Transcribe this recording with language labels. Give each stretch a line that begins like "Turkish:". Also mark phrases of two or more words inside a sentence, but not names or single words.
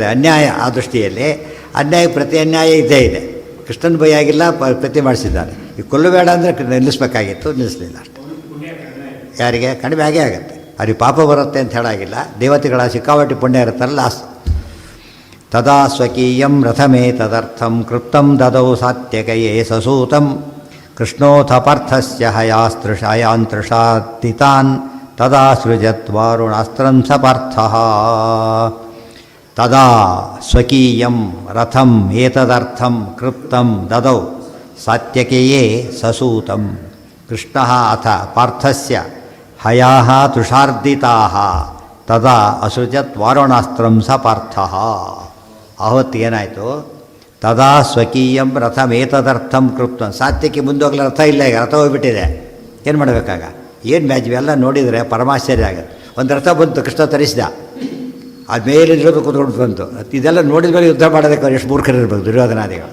Kannada: ಅನ್ಯಾಯ ಆ ದೃಷ್ಟಿಯಲ್ಲಿ ಅನ್ಯಾಯ ಪ್ರತಿ ಅನ್ಯಾಯ ಇದ್ದೇ ಇದೆ. ಕೃಷ್ಣನ ಭಯ ಆಗಿಲ್ಲ, ಪ್ರತಿ ಮಾಡಿಸಿದ್ದಾನೆ. ಈ ಕೊಲ್ಲಬೇಡ ಅಂದರೆ ನಿಲ್ಲಿಸ್ಬೇಕಾಗಿತ್ತು, ನಿಲ್ಲಿಸಲಿಲ್ಲ ಅಷ್ಟೇ. ಯಾರಿಗೆ ಕಡಿಮೆ ಆಗೇ ಆಗುತ್ತೆ. ಅವ್ರಿಗೆ ಪಾಪ ಬರುತ್ತೆ ಅಂತ ಹೇಳಾಗಿಲ್ಲ, ದೇವತೆಗಳ ಸಿಕ್ಕಾಪಟ್ಟೆ ಪುಣ್ಯ ಇರುತ್ತಲ್ಲ ಲಾಸ್.
Sanskrit: ತದಾ ಸ್ವಕೀಯಂ ರಥಮೇ ತದರ್ಥಂ ಕೃಪ್ತಂ ದದೌ ಸಾತ್ಯಕಯೇ ಸಸೂತಂ ಕೃಷ್ಣೋಥ ಪಾರ್ಥಸ್ಯ ಹಯಾಂತೃಷಾತಿತಾನ್ ತದಾ ಸೃಜತ್ವಾರುಣಾಸ್ತ್ರಂ ಸ ಪಾರ್ಥಃ. ತದಾ ಸ್ವಕೀಯಂ ರಥಂ ಏತದರ್ಥಂ ಕೃಪ್ತಂ ದದೌ ಸಾತ್ಯಕೇಯೇ ಸಸೂತಂ ಕೃಷ್ಣಃ ಅಥ ಪಾರ್ಥಸ್ಯ ಹಯಾಃ ತೃಷಾರ್ದಿತಾಃ ತದಾ ಅಸೃಜತ್ ವಾರುಣಾಸ್ತ್ರಂ ಸ ಪಾರ್ಥಃ.
Kannada: ಆವತ್ತೇನಾಯಿತು,
Sanskrit: ತದಾ ಸ್ವಕೀಯಂ ರಥಮೇತದರ್ಥಂ ಕೃಪ್ತಂ.
Kannada: ಸಾತ್ಯಕ್ಕೆ ಮುಂದೋಗ್ಲ ರಥ ಇಲ್ಲ, ಈಗ ರಥ ಹೋಗ್ಬಿಟ್ಟಿದೆ, ಏನು ಮಾಡಬೇಕಾಗ? ಏನು ಮ್ಯಾಚ್ ಎಲ್ಲ ನೋಡಿದರೆ ಪರಮಾಶ್ಚರ್ಯ ಆಗುತ್ತೆ. ಒಂದು ರಥ ಬಂತು, ಕೃಷ್ಣ ತರಿಸಿದ, ಅದು ಮೇಲೆ ಇರೋದು ಕೂತ್ಕೊಂಡು ಬಂತು. ಇದೆಲ್ಲ ನೋಡಿದ ಮೇಲೆ ಯುದ್ಧ ಮಾಡೋದಕ್ಕೆ ಎಷ್ಟು ಮೂರ್ಖರಿರ್ಬೇಕು ದುರ್ಯೋಧನಾದಿಗಳು.